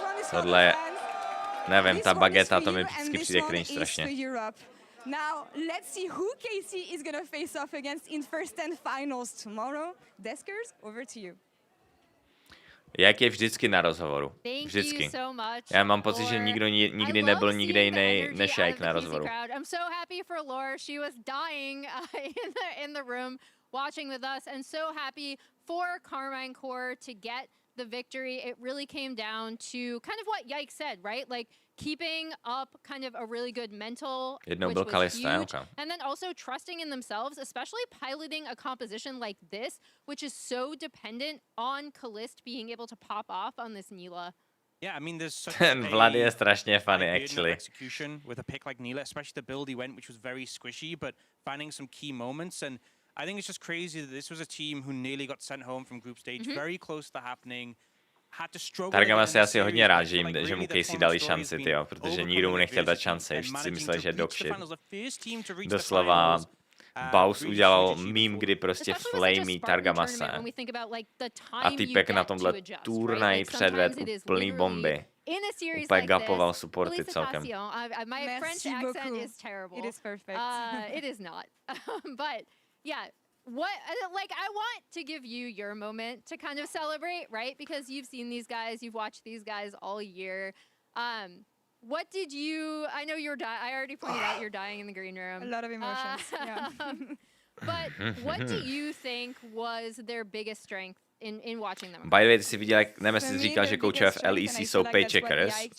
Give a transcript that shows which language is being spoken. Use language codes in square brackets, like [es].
[cs] Tohle je... Nevím, ta bageta, to mi vždycky přijde cringe strašně. [en] Now, let's see who Casey is going to face off against in first and finals tomorrow. Deskers, over to you. [cs] Jak je vždycky na rozhovoru. Vždycky. Já mám pocit, že nikdo nikdy nebyl nikde jiný než jak na rozhovoru. [en] I'm so happy for Laura. She was dying in the room watching with us, and so happy for Carmine Core to get the victory. It really came down to kind of what Yike said, right? Like keeping up kind of a really good mental, which was huge, and then also trusting in themselves, especially piloting a composition like this, which is so dependent on Kalist being able to pop off on this Nila. Yeah, I mean, there's such [cs] Vlad je strašně funny, actually. [en] Execution with a pick like Nila, especially the build he went, which was very squishy, but finding some key moments. And I think it's just crazy that this was a team who nearly got sent home from group stage, very close to happening. [cs] Targama se asi hodně rád, že mu Casey dali šanci, tyjo, protože nikdo mu nechtěl dát šance, všichni si mysleli, že je [en] dog shit. [cs] Doslova Baus udělal meme, kdy prostě flamey Targamase a týpek na tomhle turnaji předved úplný bomby. Úplně gapoval supporty celkem. [en] My French accent is terrible. It is perfect. It is not. But yeah. I want to give you your moment to kind of celebrate, right? Because you've seen these guys, you've watched these guys all year. What did you? I know you're I already pointed out you're dying in the green room. A lot of emotions. Yeah. But what do you think was their biggest strength in watching them? [cs] By the way, ty jsi viděl, jak Nemesis říkal, že koučové v LEC jsou paycheckers?